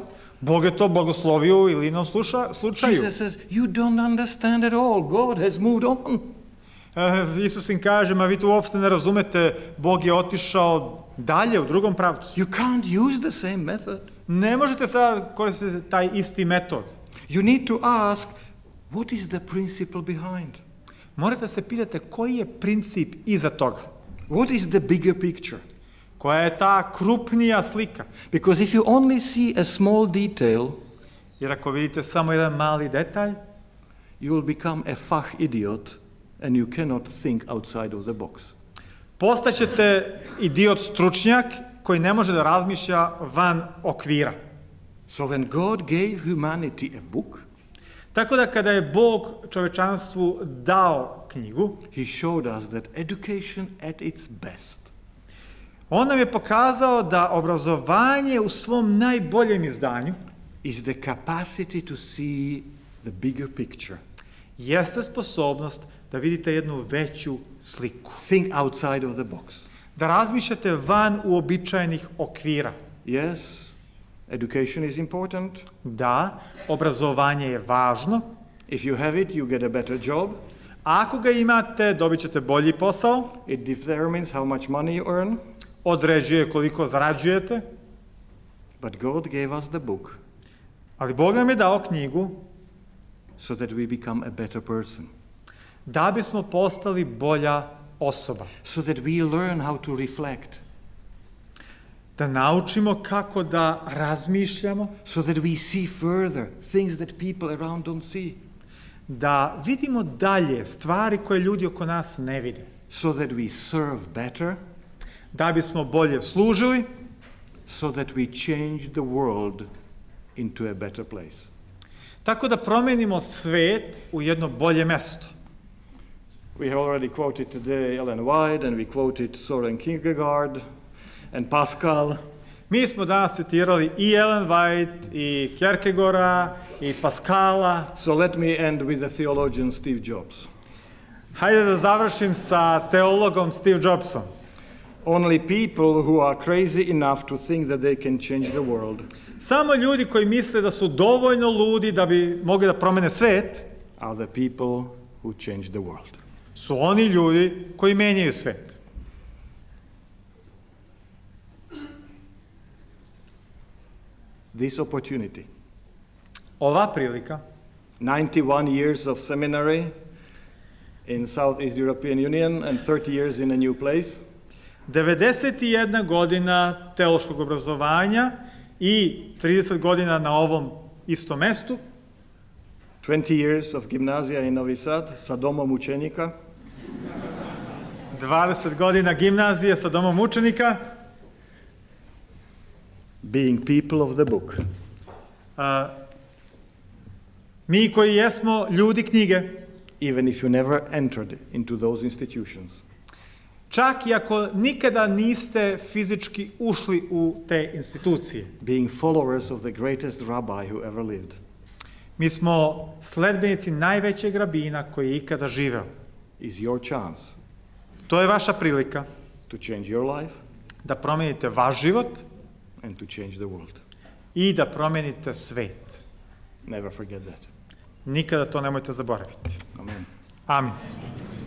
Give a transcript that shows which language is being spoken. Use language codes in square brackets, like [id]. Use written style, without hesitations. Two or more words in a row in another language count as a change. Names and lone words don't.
[sr] Bog je to blagoslovio u Ilinom slučaju. [en] Jesus says, you don't understand at all. God has moved on. [sr] Isus im kaže, ma vi to uopšte ne razumete, Bog je otišao dalje u drugom pravcu. [en] You can't use the same method. [sr] Ne možete sad koristiti taj isti metod. [en] You need to ask, what is the principle behind? [sr] Morate se pitati koji je princip iza toga. [en] What is the bigger picture? [sr] Koja je ta krupnija slika? [en] Because if you only see a small detail, [sr] jer ako vidite samo jedan mali detalj, [en] you will become a Fachidiot and you cannot think outside of the box. [sr] Postaćete idiot stručnjak koji ne može da razmišlja van okvira. [en] So when God gave humanity a book, [sr] tako da kada je Bog čovečanstvu dao knjigu, [en] He showed us that education at its best [sr] on nam je pokazao da obrazovanje u svom najboljem izdanju [en] is the capacity to see the bigger picture. [sr] Jeste sposobnost da vidite jednu veću sliku. [en] Think outside of the box. [sr] Da razmišljate van uobičajenih okvira. [en] Yes, education is important. [sr] Da, obrazovanje je važno. [en] If you have it, you get a better job. [sr] Ako ga imate, dobit ćete bolji posao. [en] It determines how much money you earn. [sr] Određuje koliko zarađujete. [en] But God gave us the book. [sr] Ali Bog nam je dao knjigu [en] so that we become a better person. [sr] Da bismo postali bolja osoba. [en] So that we learn how to reflect. [sr] Da naučimo kako da razmišljamo. [en] So that we see further things that people around don't see. [sr] Da vidimo dalje stvari koje ljudi oko nas ne vide. [en] So that we serve better. [sr] Da bismo bolje služili. [en] So that we change the world into a better place. [sr] Tako da promenimo svet u jedno bolje mesto. [en] We have already quoted today Ellen White and we quoted Soren Kierkegaard and Pascal. [sr] Mi smo danas citirali i Ellen White, i Kierkegaarda, i Pascala. [en] So let me end with the theologian Steve Jobs. [sr] Hajde da završim sa teologom Steve Jobsom. [en] Only people who are crazy enough to think that they can change the world. [sr] Samo ljudi koji misle da su dovoljno ludi da bi mogli da promene svet [en] are the people who change the world. [sr] Su oni ljudi koji menjaju svet. [en] This opportunity. [sr] Ova prilika. [en] 91 years of seminary in Southeast European Union and 30 years in a new place. [sr] 91 godina teološkog obrazovanja i 30 godina na ovom istom mestu. [en] 20 years of gimnazija in Novi Sad [sr] sa domom učenika. 20 godina gimnazije sa domom učenika. [en] Being people of the book. [sr] Mi koji jesmo ljudi knjige. [en] Even if you never entered into those institutions. [sr] Čak i ako nikada niste fizički ušli u te institucije. [en] Being followers of the greatest rabbi who ever lived. [sr] Mi smo sledbenici najvećeg rabina koji je ikada živeo. [en] Is your chance. [sr] To je vaša prilika. [en] To change your life. [sr] Da promenite vaš život. [en] And to change the world. [sr] I da promenite svet. [en] Never forget that. [sr] Nikada to nemojte zaboraviti. [en] Amen. [sr] Amin.